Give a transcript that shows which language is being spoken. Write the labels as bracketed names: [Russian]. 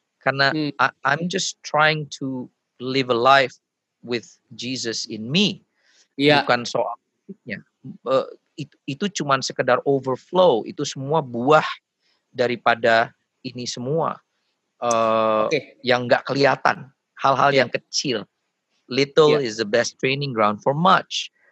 [English] Karena I'm just trying to live a life with Jesus in me. [Indonesian] Bukan soal musiknya. Itu cuma sekedar overflow. Itu semua buah daripada ini semua. Yang gak kelihatan. Hal-hal yang kecil. [English] Little is the best training ground for much.